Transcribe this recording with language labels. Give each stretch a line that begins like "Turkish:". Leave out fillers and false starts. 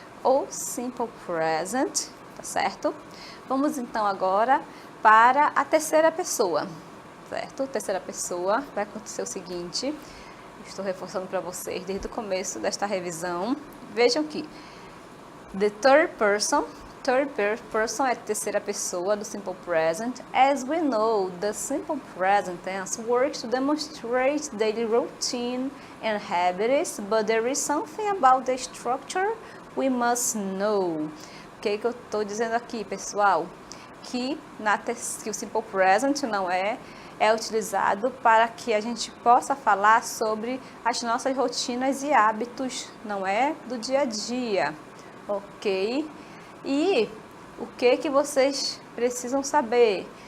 Portuguese: O simple present, tá certo? Vamos então agora para a terceira pessoa, certo? Terceira pessoa, vai acontecer o seguinte, estou reforçando para vocês desde o começo desta revisão. Vejam que
English: the third person
Portuguese: é a terceira pessoa do simple present.
English: As we know, the simple present tense works to demonstrate daily routine and habits, but there is something about the structure we must know.
Portuguese: O que eu estou dizendo aqui, pessoal? Que o simple present não é utilizado para que a gente possa falar sobre as nossas rotinas e hábitos, não é? Do dia a dia. Ok? E o que vocês precisam saber?